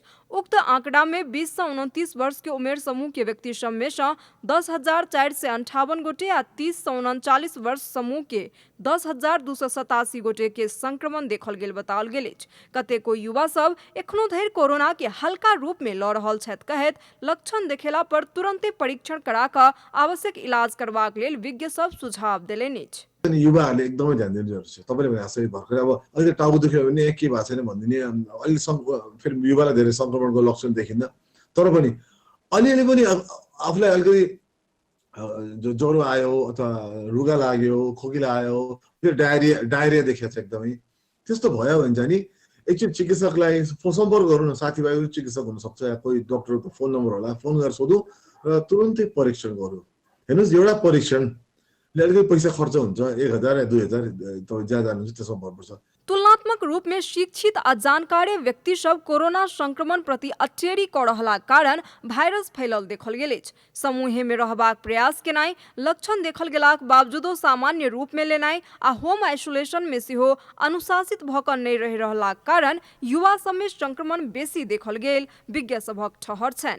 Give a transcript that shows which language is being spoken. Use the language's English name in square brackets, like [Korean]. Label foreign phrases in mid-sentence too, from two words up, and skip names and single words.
[Maithili] उक्त आंकड़ा में 20 से 29 वर्ष के उमेर समूह के व्यक्ति सब में से 10,458 गोटे आ 30 से 39 वर्ष समूह के 10,287 गोटे के संक्रमण देखल गेल बताओल गेल अछि। कतेको युवा सब एखनो धरि कोरोना के हल्का रूप में लऽ रहल छथि कहैत लक्षण देखेला पर तुरंते परीक्षण करा कऽ आवश्यक इलाज करबाक लेल विज्ञ सब सुझाव देलनि अछि। [Nepali] युवाहरूले एकदमै ध्यान दिनु जरुरी छ। तपाईले भने जस्तै भर्खर अब अलिकति टाउको दुख्यो भने के भएको छैन भनिदिने अलि फेरि युवालाई धेरै संक्रमणको लक्षण देखिन्न तर पनि अलिअलि पनि आफूलाई अलिकति ज्वरो आयो अथवा रुगा लाग्यो खोकिला आयो फेरि डायरिया देखिएको छ एकदमै त्यस्तो भयो भने चाहिँ नि एकचोटि चिकित्सकलाई सम्पर्क गर्नु न साथीभाइ चिकित्सक हुनसक्छ या कोही डाक्टरको फोन नम्बर होला फोन गरेर सोधौँ र तुरन्तै परीक्षण गरौँ। हेर्नुहोस् एउटा परीक्षण अलिकति पैसा खर्च हुन्छ 1,000 या 2,000 तपाईँ जहाँ जानुहुन्छ त्यसमा भर्नुपर्छ। [Maithili] तुलनात्मक रूप में शिक्षित आ जानकार व्यक्ति सब कोरोना संक्रमण प्रति अचेरी कऽ रहलाक कारण वायरस फैलल देखल गेल अछि। समूहे में रहबाक प्रयास केनाइ, लक्षण देखल गेलाक बावजूदो सामान्य रूप में लेनाइ आ [English] home isolation [Maithili] में सेहो अनुशासित भऽ कऽ नहि रहि रहलाक कारण युवा सब में संक्रमण बेसी देखल गेल विज्ञ सभक ठहर छनि।